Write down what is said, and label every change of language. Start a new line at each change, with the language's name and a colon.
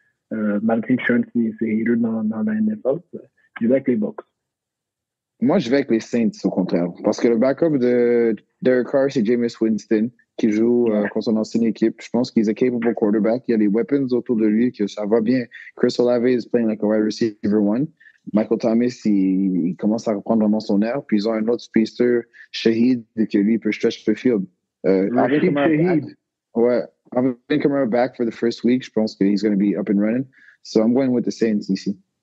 French: Malgré que Sean, c'est hater dans la NFL. Je vais avec les Bucs. Moi, je vais avec les Saints, au contraire. Parce que le backup de Derek Carr, c'est Jameis Winston, qui joue contre son ancienne équipe. Je pense qu'il est
English: a capable quarterback.
French: Il y a les weapons autour de lui, que ça va bien.
English: Chris Olave is playing like a wide receiver one.
French: Michael Thomas, il commence à reprendre vraiment son air. Puis ils ont un autre speedster, Shahid, que lui, il peut
English: stretch the field.
French: Rashid Shaheed. Ouais.
English: Alvin Kamara back for the first week.
French: Je pense que
English: he's going to be up and running. So I'm going with the Saints
French: ici.